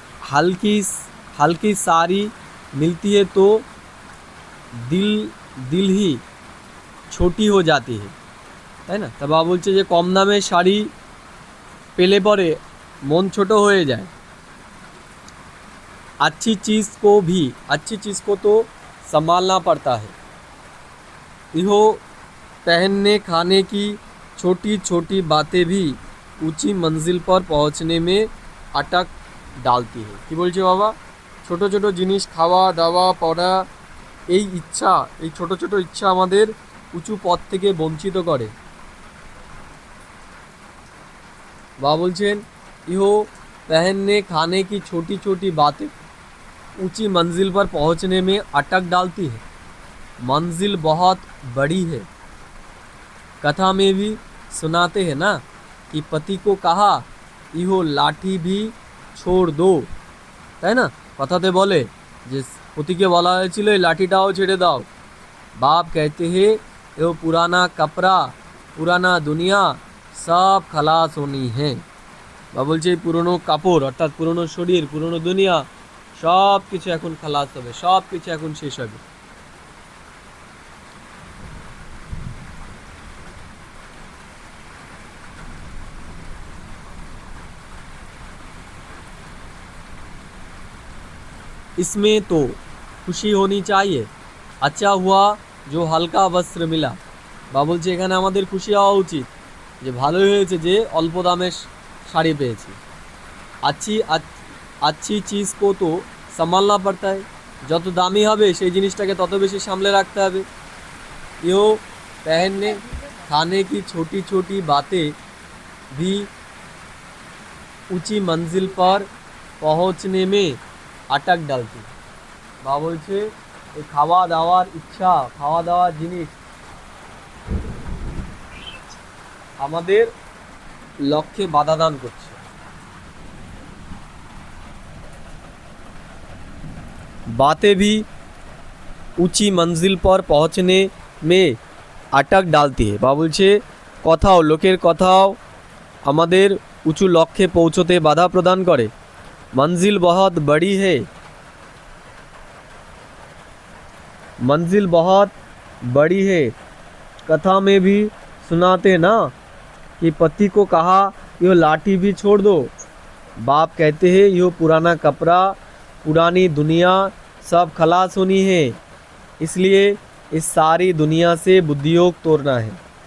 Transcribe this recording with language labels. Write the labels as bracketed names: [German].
[Hindi] हल्की सारी मिलती है तो दिल ही छोटी हो जाती है, [Bangla] তাই না? তা বাবা বলছে যে কম দামে শাড়ি পেলে পরে মন ছোট হয়ে যায়। [Hindi] अच्छी चीज़ को तो संभालना पड़ता है। इहो पहनने खाने की छोटी छोटी बातें भी ऊंची मंजिल पर पहुंचने में अटक डालती है। [Bangla] कि बोलছে বাবা ছোটো ছোটো জিনিস খাওয়া দাওয়া পড়া এই ইচ্ছা, এই ছোটো ছোটো ইচ্ছা আমাদের উঁচু পথ থেকে বঞ্চিত করে। বাবা বলছেন [Hindi] ইহো पहनने खाने की छोटी छोटी बातें ऊंची मंजिल पर पहुंचने में अटक डालती है। मंजिल बहुत बड़ी है। कथा में भी सुनाते हैं ना कि पति को कहा इहो लाठी भी छोड़ दो, [Bangla] তাই না? কথাতে বলে যে পতিকে বলা হয়েছিল এই লাঠিটাও ছেড়ে দাও। [Hindi] बाप कहते हैं ये पुराना कपड़ा पुराना दुनिया सब खलास होनी है। [Bangla] বা বলছে এই পুরনো কাপড় অর্থাৎ পুরনো শরীর পুরনো দুনিয়া সব কিছু এখন খালাস হবে, সব কিছু এখন শেষ হবে। [Hindi] इसमें तो खुशी होनी चाहिए। अच्छा हुआ जो हल्का वस्त्र मिला। [Bangla] বা বলছে এখানে আমাদের খুশি হওয়া উচিত যে ভালোই হয়েছে যে অল্প দামে শাড়ি পেয়েছি। [Hindi] अच्छी चीज़ को तो संभालना पड़ता है। [Bangla] যত দামি হবে সেই জিনিসটাকে তত বেশি সামলে রাখতে হবে। [Hindi] यो पहनने खाने की छोटी छोटी बातें भी ऊंची मंजिल पर पहुंचने में अटक डालती। [Bangla] বা বলছে এই খাওয়া দাওয়ার ইচ্ছা, খাওয়া দাওয়ার জিনিস আমাদের লক্ষ্যে বাধা দান করছে। [Hindi] बातें भी ऊंची मंजिल पर पहुंचने में আটক ডালতি [Bangla] বা বলছে কথাও, লোকের কথাও আমাদের উঁচু লক্ষ্যে পৌঁছতে বাধা প্রদান করে। [Hindi] मंजिल बहुत बड़ी है, मंजिल बहुत बड़ी है। कथा में भी सुनाते ना कि पति को कहा यो लाठी भी छोड़ दो। बाप कहते हैं यो पुराना कपड़ा, पुरानी दुनिया सब खलास होनी है, इसलिए इस सारी दुनिया से बुद्धियोग तोड़ना है।